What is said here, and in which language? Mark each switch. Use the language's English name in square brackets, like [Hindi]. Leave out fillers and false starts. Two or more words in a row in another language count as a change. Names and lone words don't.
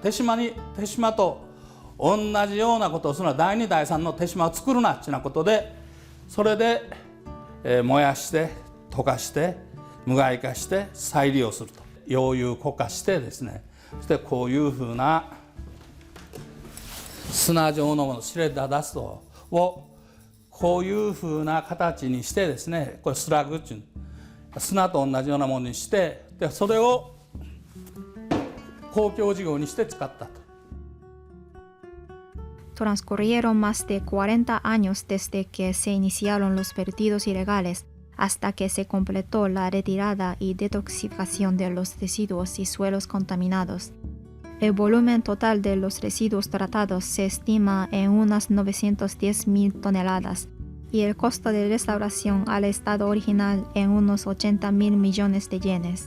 [Japanese] 手島と同じようなことをするのは第2第3の手島を作るなっていうことで、それで、燃やして溶かして無害化して再利用すると。溶融固化してですね、そしてこういうふうな砂状のもの、シュレッダーダストをこういう風な形にしてですね、これスラグっていう砂と同じようなものにして、でそれを公共事業にして使ったと。 [Spanish] Transcurrieron más de 40 años desde que se iniciaron los vertidos ilegales hasta que se completó la retirada y detoxificación de los residuos y suelos contaminados. El volumen total de los residuos tratados se estima en unas 910.000 toneladas y el costo de restauración al estado original en unos 80.000 millones de yenes.